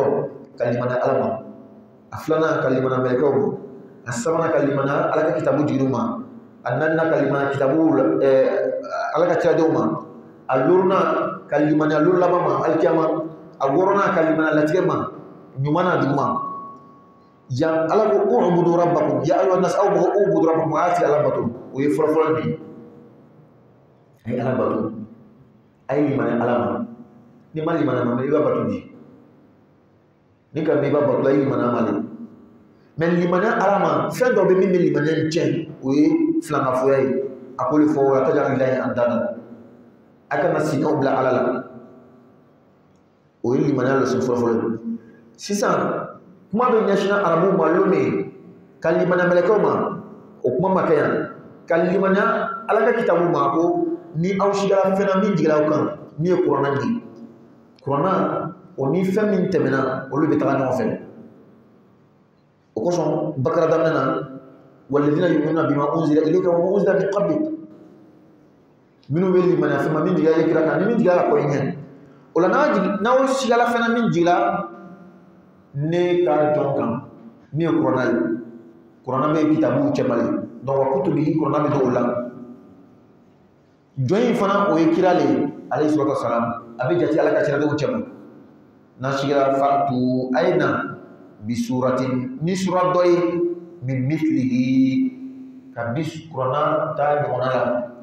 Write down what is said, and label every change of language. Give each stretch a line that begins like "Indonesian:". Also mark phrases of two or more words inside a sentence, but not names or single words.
Bambara: ka limaniya Ala ma a filanan ka limaniya mɛlɛkɛw ma a sabanan ka limaniya Ala ka kitabu jigiw ma a naaninan ka limaniya kitabu Ala ka ciradenw ma a lorunan ka limaniya loro laban ma alikiyama a wɔɔrɔnan ka limaniya latigɛ ma ɲuman n'a juguman yan Ala ko
Arabic: اعبدوا ربكم يا أيها الناس
Bambara: aw mɔgɔ
Arabic: اعبدوا ربكم
Bambara: a y'a tigɛ Ala bato o ye fɔlɔfɔlɔ de ye a ye Ala bato a ye limaniya Ala ma ni ma limaniya ma i b'a bato di ni ka i b'a bato la i limaniya ma de mais limaniya Ala ma fɛn dɔ bɛ min bɛ limaniya in tiɲɛ o ye filankafoya ye a ko de fɔ
Arabic: ولا تجعلوا لله أندادا
Bambara: a kana sinaw bila Ala la o ye limaniya lɔsen fɔlɔfɔlɔ ye sisan kuma bɛ ɲɛsin arabuw ma lome ka limaniya mɛlɛkɛw ma o kuma ma kɛ yan ka limaniya Ala ka kitabu ma ko ni aw sigara fɛn na min jigila aw kan min ye kuranna ye kuranna o ni fɛn min tɛmɛna olu bɛ taga ɲɔgɔn fɛ o kosɔn Bakara daminɛ na
Arabic: والذين يؤمنون بما أنزل إليك وما أنزل من قبلك
Bambara: minnu bɛ limaniya fɛn ma min jigila kira kan ni min jigila la kɔ i ɲɛ o la n'aw sigala fɛn na min jigila ne ka jɔn kan min ye kuranna ye kuranna bɛ kitabu cɛmali donc
Arabic: وكتبه
Bambara: kuranna bɛ don o la jɔn in fana o ye kira le ye
Arabic: عليه الصلاة والسلام
Bambara: a bɛ jate Ala ka ciradenw cɛma n'a sigila fatu a ye na
Arabic: بسورة
Bambara: ni sura dɔ ye min mithlihi ka bi kuranna ta ɲɔgɔnna la